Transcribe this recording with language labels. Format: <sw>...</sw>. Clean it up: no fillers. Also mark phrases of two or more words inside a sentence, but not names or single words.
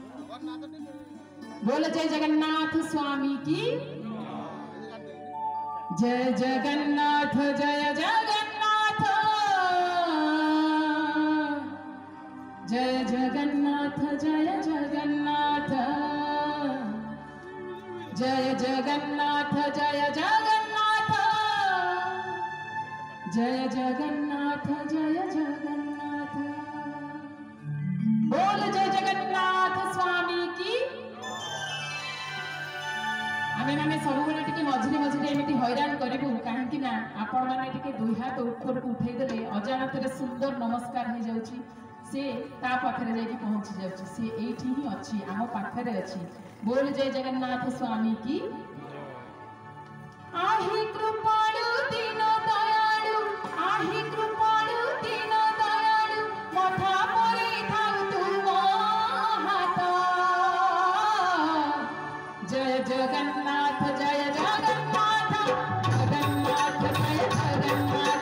<hi>बोल जय जगन्नाथ स्वामी की जय जगन्नाथ जय जगन्नाथ जय जगन्नाथ जय जगन्नाथ जय जगन्नाथ जय जगन्नाथ जय जगन्नाथ जय जगन्नाथ बोल जय जगन्नाथ स्वामी की</hi> <or>ଆମେ ମାନେ ସବୁ ବେଳେ ଟିକେ ମଝିରେ ମଝିରେ ଏମିତି ହଇରାଣ କରିବୁ କାହିଁକି ନା ଆପଣ ମାନେ ଟିକେ ଦୁଇ ହାତ ଉପର ଉଠେଇ ଦେଲେ ଅଜାଣତରେ ସୁନ୍ଦର ନମସ୍କାର ହୋ ଯାଉଛି ସେ ତା ପାଖରେ ଯାଇ ପହଞ୍ଚି ଯାଉଛି ସେ ଏଠି ହିଁ ଅଛି ଆମ ପାଖରେ ଅଛି</or> <hi>बोल जय जगन्नाथ स्वामी की</hi> <or>ଆହି କୃପାଳୁ ଦୀନ ଦୟାଳୁ ଆହି କୃପାଳୁ ଦୀନ ଦୟାଳୁ ମଥା ପରି ଥାଉ ତୁମ ହାତ</or> <hi>जय जगन्नाथ जय जगन्नाथ जगन्नाथ जय जगन्नाथ</hi>